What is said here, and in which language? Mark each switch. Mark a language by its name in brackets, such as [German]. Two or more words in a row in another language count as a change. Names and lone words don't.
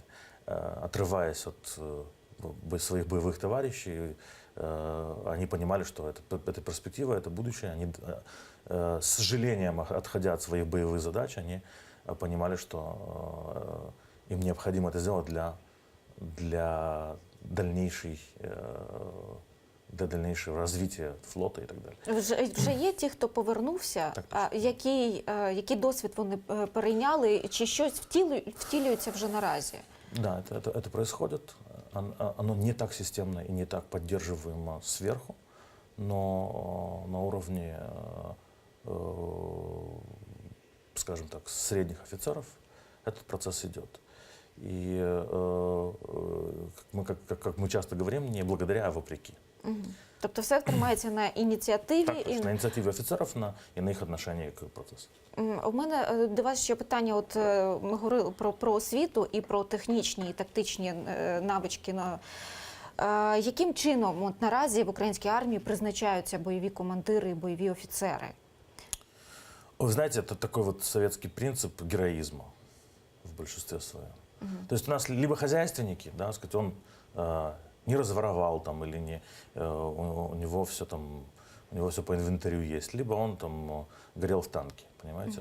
[Russian] Отрываясь от своих боевых товарищей, они понимали, что это перспектива, это будущее. Они с сожалением, отходя от своих боевых задач, они понимали, что им необходимо это сделать для дальнейшего развития флота [Ukrainian] і так далі. Вже є ті, хто повернувся, Так. який досвід вони перейняли, чи щось втілюється вже наразі? [Russian] Да, это происходит. Оно не так системно и не так поддерживаемо сверху, но на уровне, скажем так, средних офицеров этот процесс идет. И как мы часто говорим, не благодаря, а вопреки. [Ukrainian] Тобто все тримається на ініціативі? Так, точно, на ініціативі офіцерів і на їх відношенні к процесу. У мене до вас ще питання. От ми говорили про освіту і про технічні і тактичні навички. Яким чином от наразі в українській армії призначаються бойові командири і бойові офіцери? [Russian] Вы знаете, это такой вот советский принцип героизма в большинстве своем. То есть у нас либо хозяйственники, да, сказать, он не разворовал там или не, у него все там, у него все по инвентарю есть, либо он там горел в танке, понимаете?